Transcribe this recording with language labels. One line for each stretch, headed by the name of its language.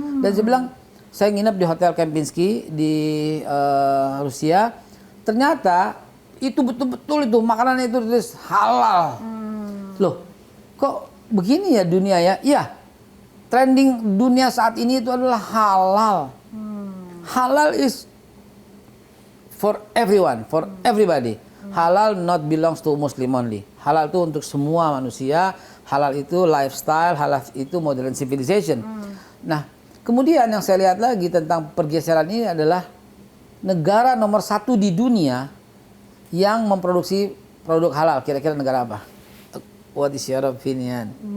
Indonesian: Dan saya bilang, saya nginep di Hotel Kempinski di Rusia, ternyata itu betul-betul itu makanannya itu tulis halal. Loh, kok begini ya dunia ya? Iya, trending dunia saat ini itu adalah halal.
English: Halal is for everyone, for everybody. Halal not belongs to Muslim only.
Indonesian: Halal itu untuk semua manusia. Halal itu lifestyle, halal itu
English: modern civilization.
Indonesian: Nah, kemudian yang saya lihat lagi tentang pergeseran ini adalah negara nomor 1 di dunia yang memproduksi produk halal. Kira-kira negara apa?
English: What is your opinion?